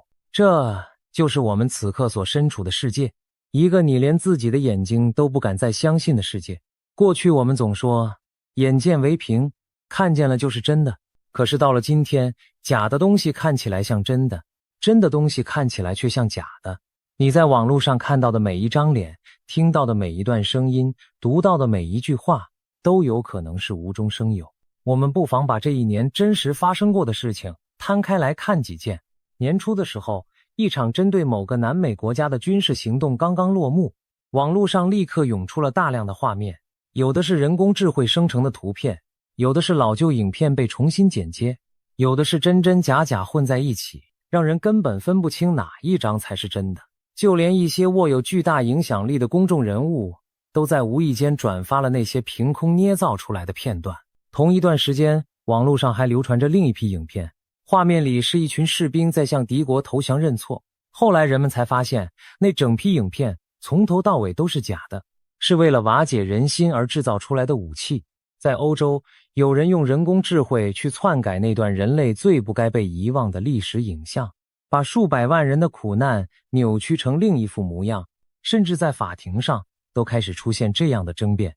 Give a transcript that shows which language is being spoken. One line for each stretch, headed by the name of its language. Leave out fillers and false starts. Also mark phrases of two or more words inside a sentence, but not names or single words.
Chinese: 這就是我們此刻所身處的世界，一個你连自己的眼睛都不敢再相信的世界。過去我們總說眼見為憑，看見了就是真的，可是到了今天，假的東西看起来像真的，真的東西看起來卻像假的。你在網絡上看到的每一張臉，聽到的每一段聲音，讀到的每一句話，都有可能是無中生有。我們不妨把這一年真實發生過的事情攤開來看幾件。年初的時候，一場針對某個南美國家的軍事行動剛剛落幕，網絡上立刻湧出了大量的畫面，有的是人工智慧生成的圖片，有的是老舊影片被重新剪接，有的是真真假假混在一起，讓人根本分不清哪一张才是真的。就連一些握有巨大影響力的公众人物，都在无意间轉發了那些憑空捏造出來的片段。同一段時間，網絡上還流傳着另一批影片，畫面裡是一群士兵在向敵國投降認錯。後來人們才發現，那整批影片從頭到尾都是假的，是為了瓦解人心而制造出來的武器。在歐洲，有人用人工智慧去篡改那段人類最不該被遺忘的歷史影像，把數百萬人的苦難扭曲成另一副模樣，甚至在法庭上都開始出現這樣的爭辯。